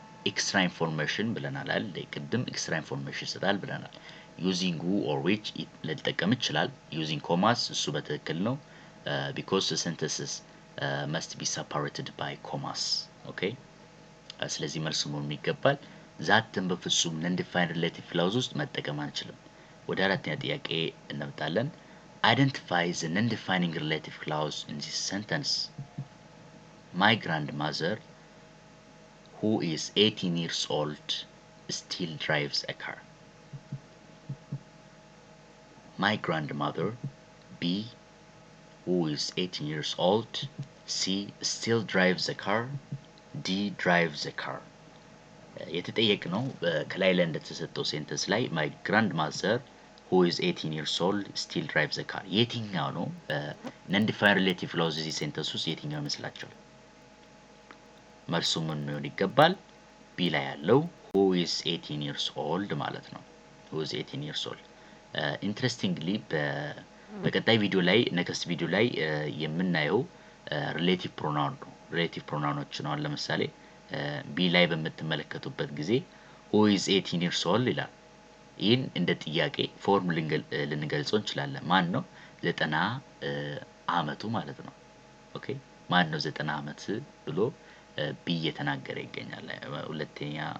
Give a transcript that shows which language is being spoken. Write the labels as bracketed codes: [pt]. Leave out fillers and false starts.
[am] ኤክስትራ ኢንፎርሜሽን ብለናል አይደል ቅድም ኤክስትራ ኢንፎርሜሽን ይሰጣል ብለናል [en] using who or which [am] ሊጠቀም ይችላል [en] using commas [am] እሱ በትክክል ነው [en] because the sentences must be separated by commas okay [am] ስለዚህ መልሱ ምን ይገባል ዛትን በፍጹም non-defined relative clause ውስጥ መጠቀም አንችልም። ወደ አራተኛ ጥያቄ እንመጣለን። [en] identify the non-defining relative clause in this sentence. My grandmother who is 18 years old still drives a car. My grandmother, B, who is 18 years old, C, still drives a car, D, drives a car. [am] የተጠየቅነው ከላይ ላይ እንደተሰጠው ሴንተንስ ላይ [en] my grandmother who is 18 years old still drives a car [am] የትኛው ነው non-defined relative clause እዚህ ሴንተንስ ውስጥ የትኛው ይመስላችኋል? መልሱ ምን ሊሆን ይገባል ቢ ላይ ያለው [en] who is 18 years old ማለት ነው who is 18 years old interestingly [am] በቀጣይ ቪዲዮ ላይ next ቪዲዮ ላይ የምናየው relative pronoun ነው relative pronounዎች ነው ለምሳሌ ቢ ላይ በምትመለከቱበት ጊዜ [en] who is 18 years old [am] ይላል ይህን እንደ ጥያቄ ፎርም ልንገልጸው እንችላለን ማን ነው 90 አመቱ ማለት ነው ኦኬ ማን ነው 90 አመት ብሎ ቢ እየተናገረ ይገኛል ሁለተኛ